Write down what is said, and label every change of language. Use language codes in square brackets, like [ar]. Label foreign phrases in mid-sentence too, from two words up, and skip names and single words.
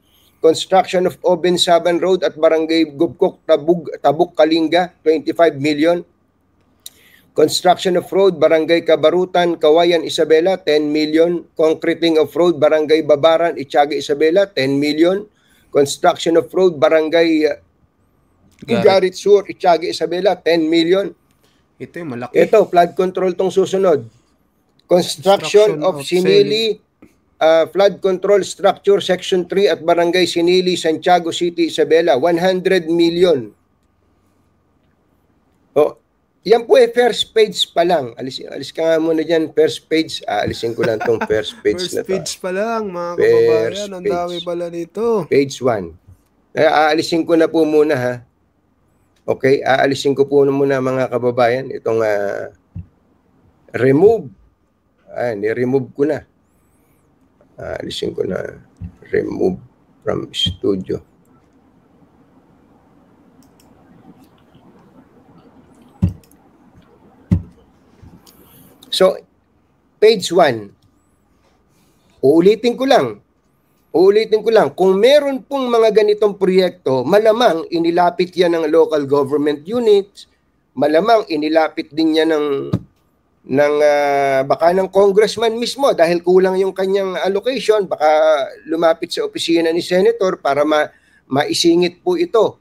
[en] Construction of Oben Saban Road at Barangay Gubkok, Tabuk, Kalinga, 25 million. Construction of Road, Barangay Kabarutan, Kawayan, Isabela, 10 million. Concreting of Road, Barangay Babaran, Itiaga, Isabela, 10 million. Construction of Road, Barangay Garit Sur, Itiaga, Isabela, 10 million. [tl] Ito yung malaki. Ito, [en] flood control [tl] tong susunod. [en] Construction of Sinili, flood control structure, Section 3 at Barangay Sinili, Santiago City, Isabela, 100 million. [tl] Oh, yan po [en] first page [tl] pa lang. Alis ka nga muna dyan, [en] first page. [tl] Alisin ko lang tong [en] first page [tl] First na to. page pa lang, mga kababayan. Ang dami pala nito. Page 1. Aalisin ko na po muna, ha. Okay, aalisin ko po muna, mga kababayan, itong remove. Ni-remove ko na. Aalisin ko na. [en] Remove from studio. So, page 1. [tl] Uulitin ko lang. Kung meron pong mga ganitong proyekto, malamang inilapit yan ng [en] local government units, [tl] malamang inilapit din yan baka ng congressman mismo dahil kulang yung kanyang allocation, baka lumapit sa opisina ni senator para maisingit po ito.